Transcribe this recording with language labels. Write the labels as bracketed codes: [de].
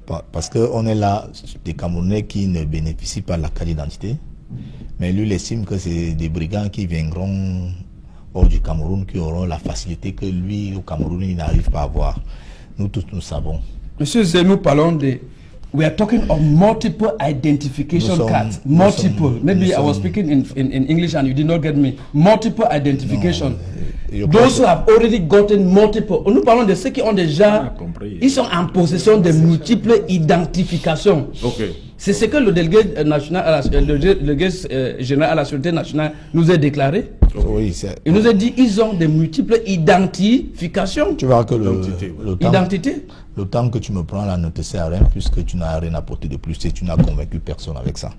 [fr] Parce qu'on est là, des Camerounais qui ne bénéficient pas de la carte d'identité, mais lui il estime que c'est des brigands qui viendront hors du Cameroun qui auront la facilité que lui au Cameroun il n'arrive pas à avoir. Nous tous nous savons. Monsieur Zé, nous parlons de... [en] We are talking of multiple identification cards. Multiple. Maybe I was speaking in English and you did not get me. Multiple identification. Those who have already gotten multiple. [fr] Nous parlons de ceux qui ont déjà... Ils sont en possession de multiples identifications. Okay. C'est ce que le délégué national, le délégué général à la sécurité nationale nous a déclaré. Oui, il nous a dit ils ont de multiples identifications. Tu vois que le temps que tu me prends là ne te sert à rien puisque tu n'as rien apporté de plus et tu n'as convaincu personne avec ça.